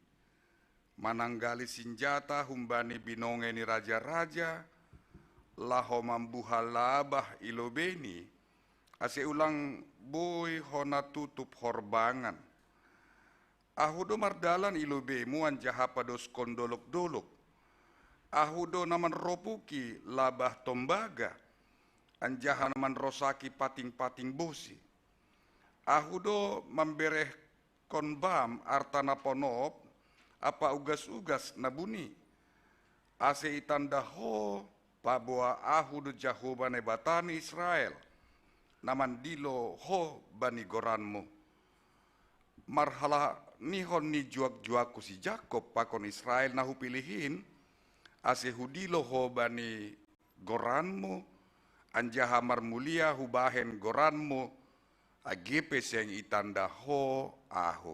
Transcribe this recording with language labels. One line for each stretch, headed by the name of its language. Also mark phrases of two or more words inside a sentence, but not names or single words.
Batak Simalungun: Mananggali senjata humbani binongeni raja-raja, laho mambuhal labah ilobeni, ase ulang boy hona tutup horbangan. Ahudo mardalan ilobe muan jahapados kondolok-dolok. Ahudo naman ropuki labah tombaga, anjahan naman rosaki pating-pating bosi. Ahudo membereh konbam artana ponop, apa ugas-ugas nabuni ase itanda ho paboa ahudu Jehovah nebatani Israel naman dilo ho bani goranmu marhala nihon ni juak-juaku si Jakob pakon Israel nahu pilihin ase hudilo ho bani goranmu anjaha marmulia hubahen goranmu agepe seng itanda ho aho.